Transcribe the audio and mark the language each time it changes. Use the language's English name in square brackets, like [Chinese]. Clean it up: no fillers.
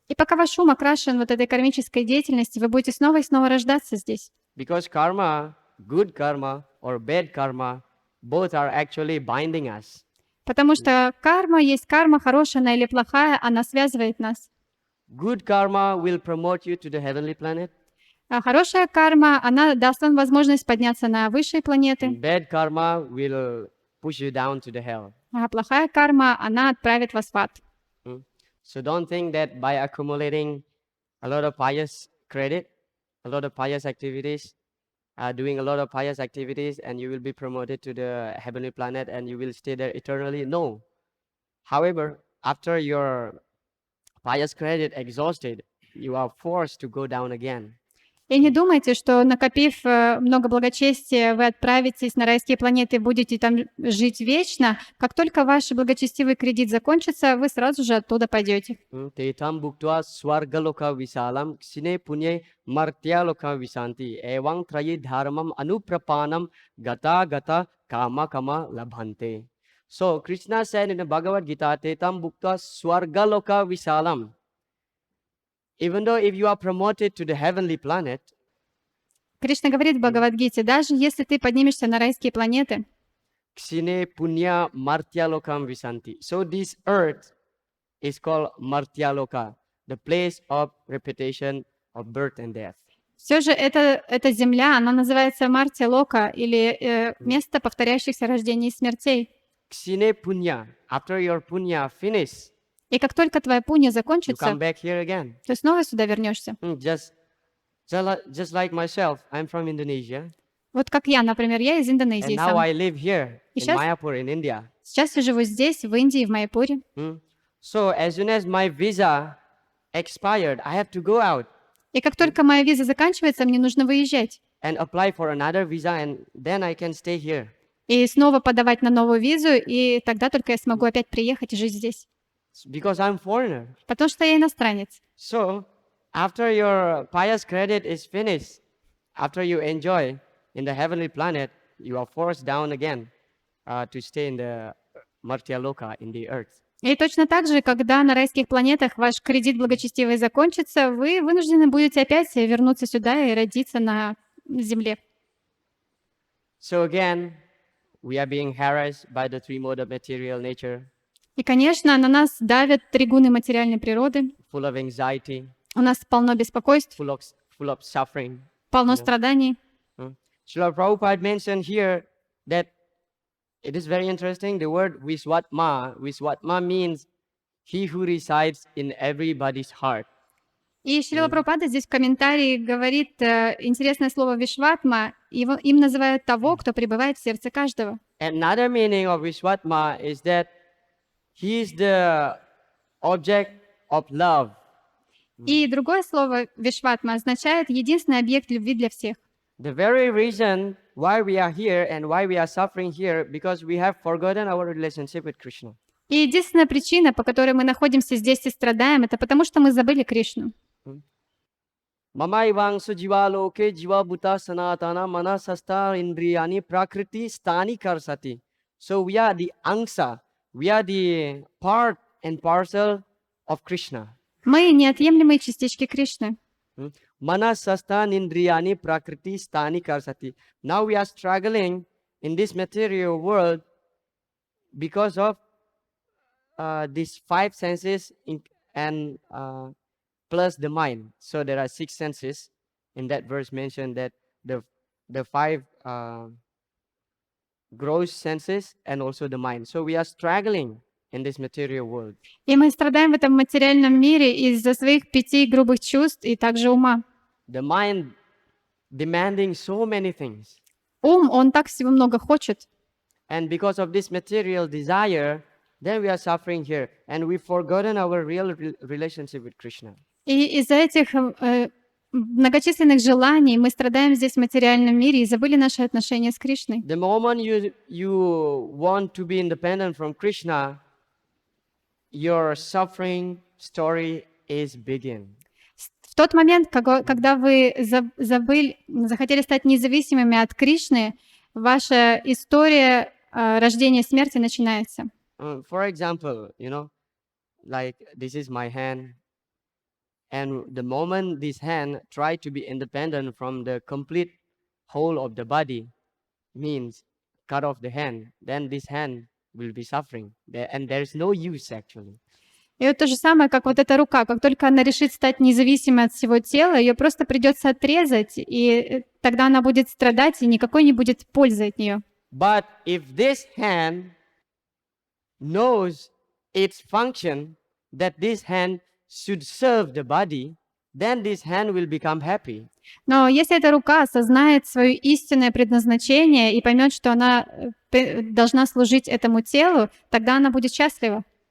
[Russian] И пока ваш ум окрашен вот этой кармической деятельностью, вы будете снова и снова рождаться здесь. [English] Because karma, good karma or bad karma, both are actually binding us. [Russian] Потому что карма, есть карма, хорошая она или плохая, она связывает нас. [English] Good karma will promote you to the heavenly planet. [Russian] А хорошая карма, она даст вам возможность подняться на высшие планеты. [English] Bad karma will push you down to the hell. [Russian] А плохая карма, она отправит вас в ад. [English] So don't think that by accumulating a lot of pious credit, a lot of pious activities, doing a lot of pious activities, and you will be promoted to the heavenly planet and you will stay there eternally. No. However, after your pious credit exhausted, you are forced to go down again. [Russian] И не думайте, что накопив много благочестия, вы отправитесь на райские планеты и будете там жить вечно. Как только ваш благочестивый кредит закончится, вы сразу же оттуда пойдете. [Sanskrit] Tetam bhuktva swargaloka visalam ksine punye martyaloka visanti evang trayi dharmam anuprapanam gata gata kama kama labhante. [English] So Krishna said in the Bhagavad Gita, [Sanskrit] Tetam bhuktva swargaloka visalam. [English] Even though if you are promoted to the heavenly planet, [Russian] Кришна говорит в Бхагавад-гите, даже если ты поднимешься на райские планеты, [Sanskrit] Ksine punya martyalokam visanti. [English] So this earth is called martyaloka, the place of repetition of birth and death. [Russian] все же эта земля, она называется Мартя-лока, или место повторяющихся рождений и смертей. [Sanskrit] Ksine punya, [English] after your punya finish, [Russian] И как только твоя пунья [English] you [Russian] закончится, [English] come back here again. [Russian] ты снова сюда вернешься. [English] Just like myself, I'm from Indonesia, [Russian] Вот как я, например, я из [English] and [Russian] Индонезии [English] now [Russian] сам. [English] I live here [Russian] И [English] in [Russian] сейчас- [English] Mayapur in India. [Russian] Сейчас я живу здесь, в Индии, в Майяпуре. [English] So as soon as my visa expired, I have to go out [Russian] И как только моя виза заканчивается, мне нужно выезжать. [English] and apply for another visa, and then I can stay here. [Russian] И снова подавать на новую визу, и тогда только я смогу опять приехать и жить здесь. [English] Because I'm foreigner. [Russian] Потому что я иностранец. [English] So after your pious credit is finished, after you enjoy in the heavenly planet, you are forced down again to stay in the Martyaloka, in the earth. [Russian] И точно так же, когда на райских планетах ваш кредит благочестивый закончится, вы вынуждены будете опять вернуться сюда и родиться на земле. [English] So again, we are being harassed by the three mode of material nature, [Russian] И, конечно, на нас давят три гуны материальной природы. [English] full of anxiety, [Russian] У нас полно беспокойств, [English] full of suffering. [Russian] полно страданий. [English] Srila Prabhupada mentioned here that it is very interesting, the word Viswatma. Viswatma means he who resides in everybody's heart. [Russian] И Шрила Прабхупада здесь в комментарии говорит интересное слово «вишватма». Им называют того, кто пребывает в сердце каждого. [English] Another meaning of Viswatma is that he is the object of love. [Russian] И другое слово «вишватма» означает единственный объект любви для всех. [English] The very reason why we are here and why we are suffering here, because we have forgotten our relationship with Krishna. [Russian] И единственная причина, по которой мы находимся здесь и страдаем, это потому, что мы забыли Кришну. [Sanskrit] Mamaivang sujivaloke jiva bhuta sanatana manasasta indriyani prakriti stani karsati. [English] So we are the angsa, we are the part and parcel of Krishna. [Russian] Мы неотъемлемые частички Кришны. [Sanskrit] Manasasta indriyani prakriti stani karsati. [English] Now we are struggling in this material world because of these five senses and plus the mind. So there are six senses. In that verse mentioned that the five gross senses and also the mind. So we are struggling in this material world. [Russian] И мы страдаем в этом материальном мире из-за своих 5 грубых чувств и также ума. [English] The mind demanding so many things. [Russian] Ум, он так всего много хочет. [English] And because of this material desire, then we are suffering here. And we've forgotten our real relationship with Krishna. [Russian] И из-за этих многочисленных желаний мы страдаем здесь в материальном мире и забыли наши отношения с Кришной. [English] The moment you want to be independent from Krishna, your suffering story is begin. [Russian] В тот момент, когда вы захотели стать независимыми от Кришны, ваша история рождения и смерти начинается. [English] For example, like this is my hand. And the moment this hand try to be independent from the complete whole of the body, means cut off the hand, then this hand will be suffering. And there is no use actually. [Russian] И вот то же самое, как вот эта рука. Как только она решит стать независимой от всего тела, ее просто придется отрезать, и тогда она будет страдать, и никакой не будет пользы от нее. [English] But if this hand knows its function, that this hand should serve the body, then this hand will become happy. [Russian] Но если эта рука осознает свое истинное предназначение и поймет, что она должна служить этому телу, тогда она будет счастлива.